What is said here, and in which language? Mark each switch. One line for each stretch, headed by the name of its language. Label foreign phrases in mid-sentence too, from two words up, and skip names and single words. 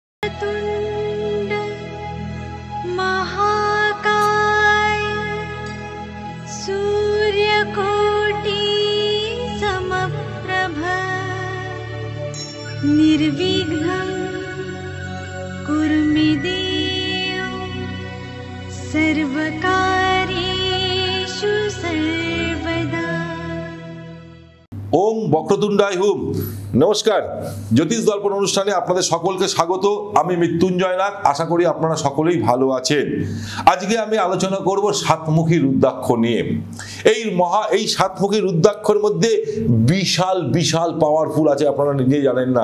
Sanskrit: वक्रतुण्ड महाकाय सूर्यकोटि समप्रभ निर्विघ्नं कुरु मे देव सर्वकार्येषु सर्वदा। ओम বক্রতুণ্ডায় হুম।
Bangla: নমস্কার, জ্যোতিষ দর্পণ অনুষ্ঠানে আপনাদের সকলকে স্বাগত। আমি মৃত্যুঞ্জয় নাগ, আশা করি আপনারা সকলেই ভালো আছেন। আজকে আমি আলোচনা করব সাতমুখী রুদ্রাক্ষ নিয়ে। এই সাতমুখী রুদ্রাক্ষর মধ্যে বিশাল বিশাল পাওয়ারফুল আছে, আপনারা নিজে জানেন না।